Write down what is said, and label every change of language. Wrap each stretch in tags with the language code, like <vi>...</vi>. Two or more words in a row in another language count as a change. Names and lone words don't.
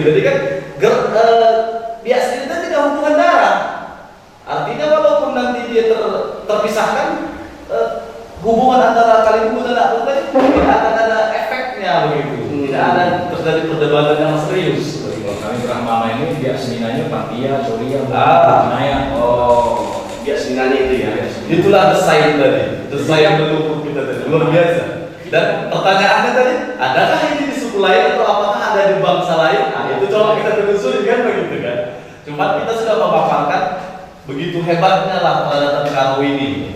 <id>Jadi kan biasanya itu tidak hubungan darah. Artinya walaupun nanti dia terpisahkan, hubungan antara kalibubu dan anak buruh tidak akan ada efeknya begitu. Tidak ada terjadi perdebatan yang serius. kalau kami Brahmana ini biak seninanya Pantia, Surya, Naya. Oh, bias senina itu ya. Itulah desain tadi, desain leluhur kita tadi, luar biasa. Dan pertanyaannya tadi, adakah ini di suku lain atau apakah ada di bangsa lain? Nah, itu coba kita telusuri kan begitu kan. Cuma kita sudah memaparkan begitu hebatnya lah peradaban Karo ini.</id>